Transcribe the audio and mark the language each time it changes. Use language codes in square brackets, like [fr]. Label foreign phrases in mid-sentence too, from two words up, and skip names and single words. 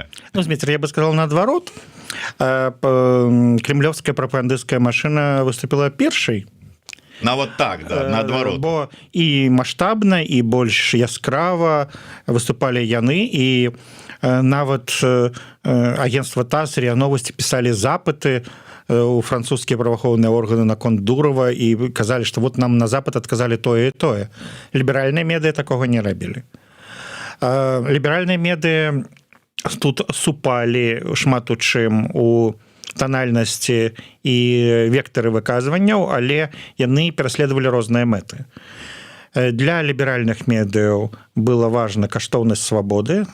[be] Ну, Зміцер, я бы сказал наадварот. Кремлёвская прапагандысцкая машына выступила першай. Нават так, да, наадварот. Бо і маштабна, і больш яскрава выступалі яны, і нават агентства ТАСС, РИА Новости писали запыты у [ru] французские правоохранные органы [be] наконт Дурова и казали, [ru] что вот нам на Запад отказали [be] тое и тое. [ru] Либеральные медиа такого [be] не рабілі. [ru] Либеральные медиа [be] тут супали шмат у чым у танальнасці і вектары выказванняў, але яны пераследавалі розныя мэты. Для ліберальных медыяў была важна каштоўнасць свабоды.